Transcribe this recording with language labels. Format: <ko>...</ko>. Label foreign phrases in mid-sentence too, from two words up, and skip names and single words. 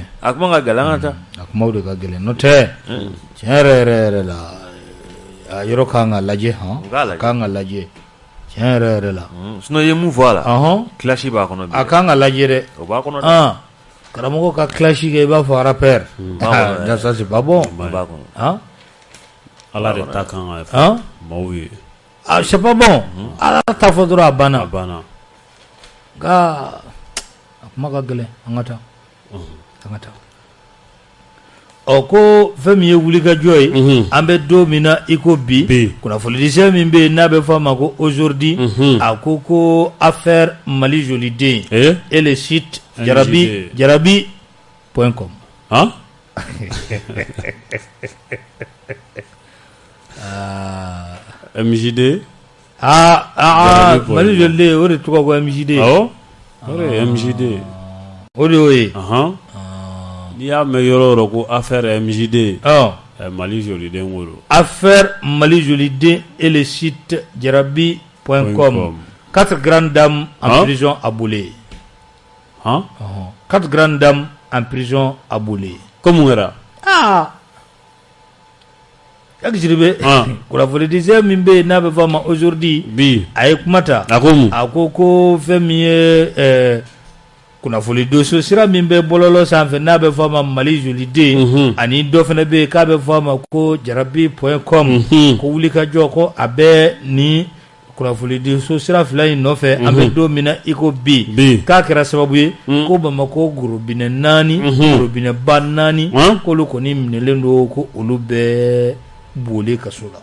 <bm>A kuma ka gɛlɛn an ka taa. A kumaw de ka gɛlɛn n'o tɛ tiɲɛ yɛrɛ la a yɔrɔ kan ka lajɛ a kan ka lajɛ tiɲɛ yɛrɛ la. sinon i ye mun fɔ a la. classe b'a kɔnɔ bi. A kan ka lajɛ dɛ. O b'a kɔnɔ dɛ. karamɔgɔ ka classe kɛ i b'a fɔ rappeur.</bm> <fr>ça c'est pas bon.</fr> <bm>b'a kɔnɔ. Ala de ta kan ka fɔ maaw ye.</bm> <fr>C'est pas bon.</fr> <bm>Ala ta fɔ dɔrɔn a banna. Nka a kuma ka gɛlɛn an ka taa. An ka taa. Ko fɛn min ye wulikajɔ ye an bɛ don min na i ko bi kunnafonidisɛ min bɛ yen n'a bɛ fɔ a ma ko aujourd'hui a ko</bm> <fr>affaire Mali joli den et le site jarabi.com.</fr> <bm>MJD Mali joli den o de tɔgɔ ko MJD. O de ye MJD. O de y'o ye. N'i y'a mɛn yɔrɔ yɔrɔ ko affaire MJD Mali joli den wolo.</bm> <fr>Affaire Mali joli den et le site jarabi.com. 4 grandes dames en prison à Boulé. 4 grandes dames en prison à Boulé. Comment era?</fr> <bm>Yakjiribe kunnafonidisɛ min bɛ yen n'a bɛ fɔ a ma aujourd'hui a ye kuma ta a ko fɛn min ye kunnafoni doso sira min bɛ bɔlɔlɔ sanfɛ n'a bɛ fɔ a ma Mali joli den ani dɔ fana bɛ yen k'a bɛ fɔ a ma ko jarabi.com ko wulikajɔ ko a bɛ ni kunnafoni doso sira fila in nɔfɛ an bɛ don min na i ko bi k'a kɛra sababu ye ko Bamako gorobinɛ 4 gorobinɛba 4 k'olu kɔni minɛlen don ko olu bɛɛ Boulé kaso la.</bm>